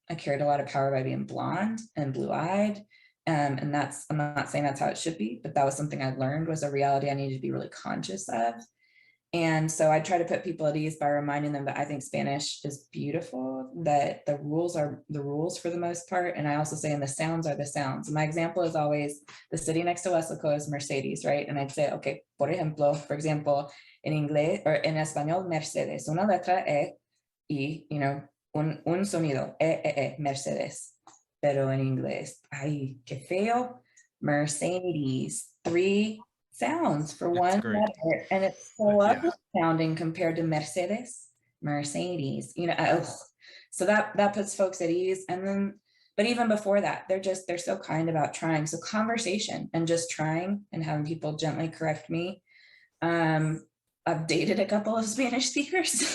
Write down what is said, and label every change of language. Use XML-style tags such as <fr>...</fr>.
<en>I carried a lot of power by being blonde and blue-eyed. And that's, I'm not saying that's how it should be, but that was something I learned was a reality I needed to be really conscious of. And so I try to put people at ease by reminding them that I think Spanish is beautiful, that the rules are the rules for the most part. And I also say, and the sounds are the sounds. My example is always the city next to Wesco is Mercedes, right? And I'd say, okay,</en> <es>por ejemplo,</es> <en>for example, in inglés or in español, Mercedes,</en> <es>una letra E y,</es> <en>you know,</en> <es>un sonido,</es> <en>Mercedes.</en> <es>Pero en inglés, ay, qué feo, Mercedes,</es> <en>3 sounds for That's one great. letter, and it's so Yeah. ugly sounding compared to Mercedes, you know. So that puts folks at ease. And then, but even before that, they're so kind about trying. So conversation and just trying and having people gently correct me. I've dated a couple of Spanish speakers.</en>